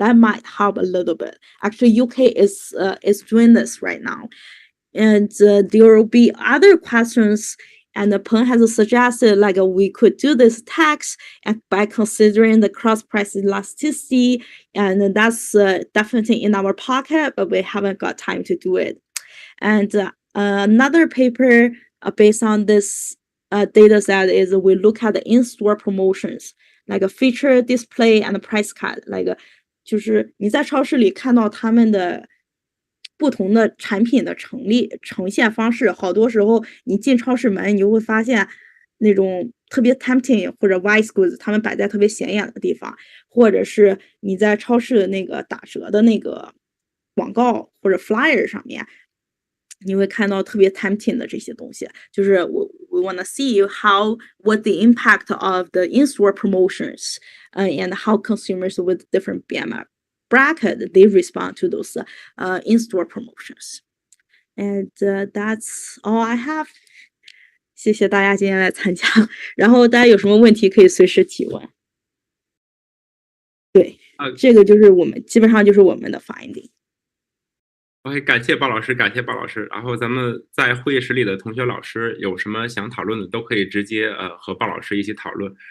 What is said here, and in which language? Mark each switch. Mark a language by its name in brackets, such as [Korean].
[English] That might help a little bit. Actually, UK is doing this right now. And there will be other questions, and Peng has suggested like we could do this tax by considering the cross-price elasticity, and that's definitely in our pocket, but we haven't got time to do it. And another paper based on this data set is we look at the in-store promotions, like a feature display and a price cut, like [Chinese] 就是你在超市里看到他们的不同的产品的呈现方式，好多时候你进超市门，你就会发现那种特别 tempting 或者 white goods， 他们摆在特别显眼的地方，或者是你在超市的那个打折的那个广告或者 flyer 上面，你会看到特别 tempting 的这些东西。 [English] 就是 we want to see what the impact of the in-store promotions and how consumers with different BMI bracket, they respond to those in-store promotions. And that's all I have. [Chinese] 谢谢大家今天来参加，然后大家有什么问题可以随时提问。对，这个就是基本上就是我们的 finding。 OK， 感谢鲍老师，感谢鲍老师。然后咱们在会议室里的同学老师有什么想讨论的，都可以直接和鲍老师一起讨论。